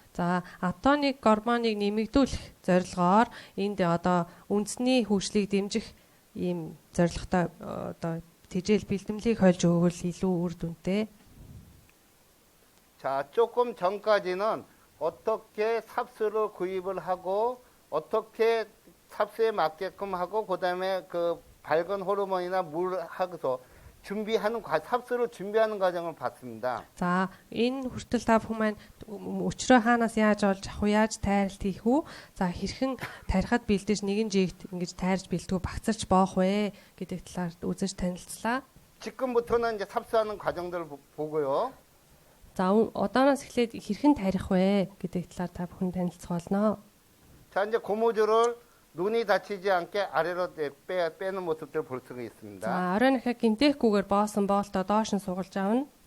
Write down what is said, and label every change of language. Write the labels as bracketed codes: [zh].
[mn] За атоник гормоныг нэмэгдүүлэх зорилгоор энд одоо үндэсний хөгжлийг дэмжих ийм зорилготой одоо тэжээл бэлтгэлийг хольж өгвөл илүү үр дүнтэй. [ko] 자, 조금 전까지는 어떻게 삽수를 구입을 하고 어떻게 삽수에 맞게끔 하고 그다음에 그 밝은 호르몬이나 물 하고서 삽수를 준비하는 과정을 봤습니다. [mn] За энэ хүртэл та бүхэн маань өчрөө хаанаас яаж олж авах, яаж тайралт хийх үү? За хэрхэн тарихад бэлдэж нэгэн жигт ингэж тайрж бэлтгүү багцарч боох вэ гэдэг талаар үзэж танилцлаа. [ko] 지금부터는 이제 삽수하는 과정들을 보고요. [mn] За одооноос эхлээд хэрхэн тарих вэ гэдэг талаар та бүхэн танилцах болно. [ko] 자, 이제 고무줄을 눈이 다치지 않게 아래로 빼는 모습들을 볼 수가 있습니다. [mn] За оройн ахаа гимтээхгүйгээр боосон боолтоо доош нь сугалж авна.